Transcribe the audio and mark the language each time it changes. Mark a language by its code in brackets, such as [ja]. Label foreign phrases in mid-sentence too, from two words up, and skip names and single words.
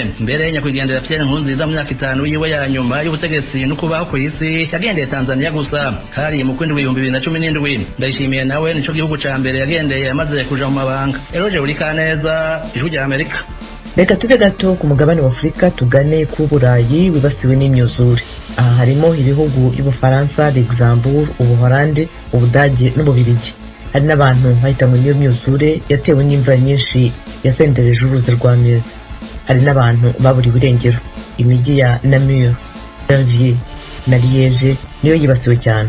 [rn] Mbere nyakwigendera Pierre Nkurunziza mu myaka 5 yiwe ya nyuma y'ubutegetsi no kubaho ku isi yagendeye Tanzania gusa, hari mu kwindwi 2017. Ndayishimiye nawe nico gihugu ca mbere yagendeye yamaze kuja mu mabanga. Eroje Urikaneza, Ijwi rya Amerika. [rw] Reka tuve gato ku mugabane wa Afurika tugane ku Burayi wibasiwe n'imyuzure. Aha harimo ibihugu y'Ubufaransa, Luxembourg, Ubuholandi, Ubudage n'Ububirigi. Hari n'abantu bahitanywe n'iyo myuzure yatewe n'imvura nyinshi yasendereje uruzi rwa Meuse. Hari n'abantu baburiwe irengero. Imijyi ya Namur, Verviers na Liège niyo yibasiwe cyane.